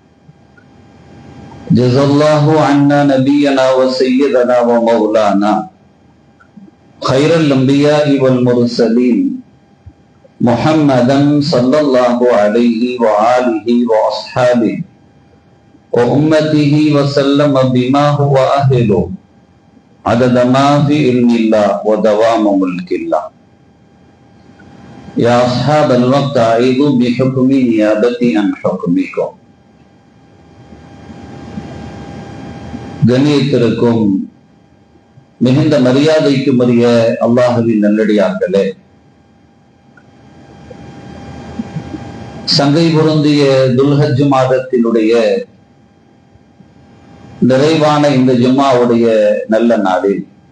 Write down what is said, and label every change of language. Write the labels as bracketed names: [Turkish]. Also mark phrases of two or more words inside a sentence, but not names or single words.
[Arabic] جزا الله عنا نبينا وسيدنا ومولانا خير الانبياء والمرسلين محمدا صلى الله عليه وآله وأصحابه وأمته وسلم بما هو أهله عدد ما في علم الله ودوام ملك الله. يا أصحاب الوقت أعيذوا بحكم نيابتي عن حكمكم. [Tamil] கண்ணியத்திற்கும் மிகுந்த மரியாதைக்கும் உரிய அல்லாஹுவின் நல்லடியார்களே, சங்கை பொருந்திய துல்ஹஜ் மாதத்தினுடைய நிறைவான இந்த ஜும்மாவுடைய நல்ல நாளில்